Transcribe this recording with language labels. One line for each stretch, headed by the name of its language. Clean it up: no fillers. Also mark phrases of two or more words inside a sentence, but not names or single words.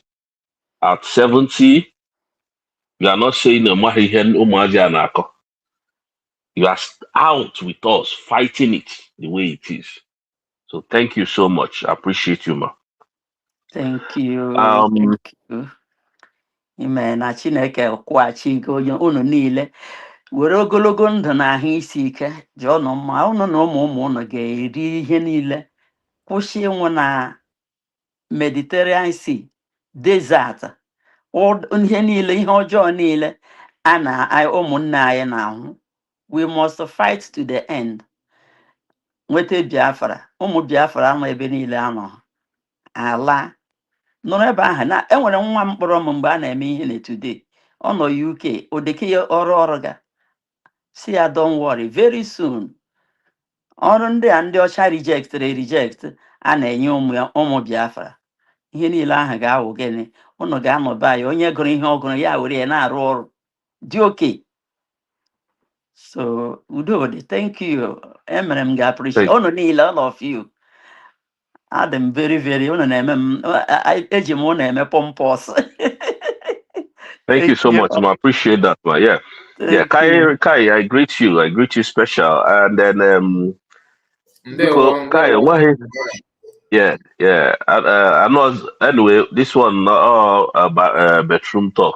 English: At 70, you are not saying you are out with us, fighting it the way it is. So thank you so much. I appreciate you, ma. Thank you. Thank you. Amen.
Igbo: Na Chineke kwụghachi gị onye unu niile were ogologo ndụ na ahụ isi ike ji ọnụ mma unu na ụmụ unu ga-eri ihe niile kwụsị ịnwụ na Mediterranean Sea desert ihe niile ihe ọjọọ niile a na ụmụnne anyị na-ahụ.
English: We must fight to the end.
Igbo: Nweta Biafra, ụmụ Biafra anọ ebe niile anọ ala nọrọ ebe ahụ na enwere nwa m kpọrọ m mgbe a na-eme ihe na today ọ nọ UK odeke ya ọrụ ga si ya
English: don't worry very soon
Igbo: ọrụ ndị a ndị ọcha reject a na-enye ụmụ Biafra ihe niile ahụ ga-awụ gịnị unu ga-anọ be anyị onye gụrụ ihe ọ gụrụ ya were ya na-arụ ọrụ dị oke.
English: So Udodi, thank you.
Igbo: Emere m ga-appreciate unu niile,
English: all of you.
Igbo: Adam very unu na-eme m eji m unu eme pompous.
English: Thank you so much. I appreciate that, man. Yeah. Kai, I greet you. I greet you special. And then Kai, yeah. I know anyway, this one about bedroom talk.